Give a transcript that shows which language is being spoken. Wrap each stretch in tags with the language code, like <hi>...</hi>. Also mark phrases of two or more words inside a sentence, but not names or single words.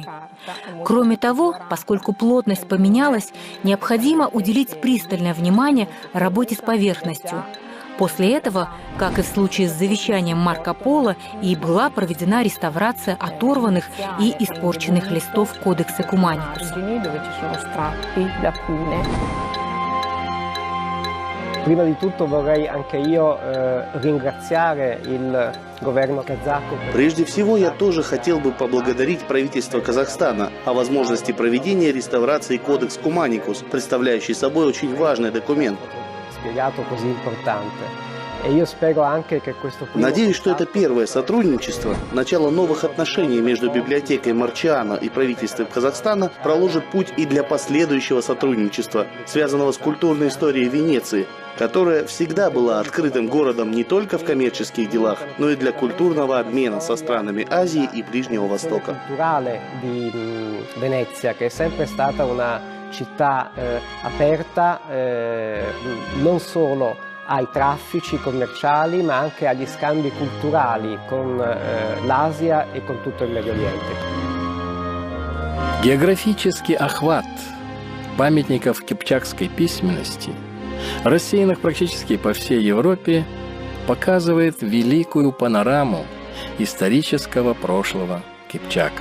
<ru>Кроме того, поскольку плотность поменялась, необходимо уделить пристальное внимание работе с поверхностью. После этого, как и в случае с завещанием Марко Поло, и была проведена реставрация оторванных и испорченных листов Кодекса Куманикуса.</ru> <it>Prima di tutto vorrei anche io ringraziare il governo kazako.</it> <ru>Прежде всего, я тоже хотел бы поблагодарить правительство Казахстана о возможности проведения реставрации Кодекс Куманикус, представляющий собой очень важный документ. Надеюсь, что это первое сотрудничество, начало новых отношений между библиотекой Марчиано и правительством Казахстана проложит путь и для последующего сотрудничества, связанного с культурной историей Венеции, которая всегда была открытым городом не только в коммерческих делах, но и для культурного обмена со странами Азии и Ближнего Востока.</ru> <it>Città aperta non solo ai traffici commerciali ma anche agli scambi culturali con l'Asia e con tutto il Medio Oriente.</it> <ru>Географический охват памятников кипчакской письменности, рассеянных практически по всей Европе, показывает великую панораму исторического прошлого кипчаков.</ru>